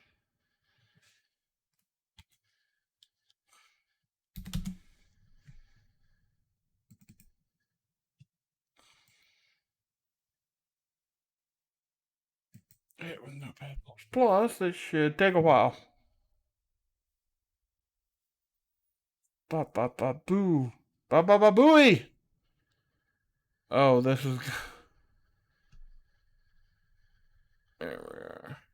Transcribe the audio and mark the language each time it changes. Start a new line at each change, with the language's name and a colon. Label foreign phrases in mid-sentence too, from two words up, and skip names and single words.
English: It was Notepad++. It should take a while. Ba ba ba boo. Ba ba ba booey. Oh, this is. There we are.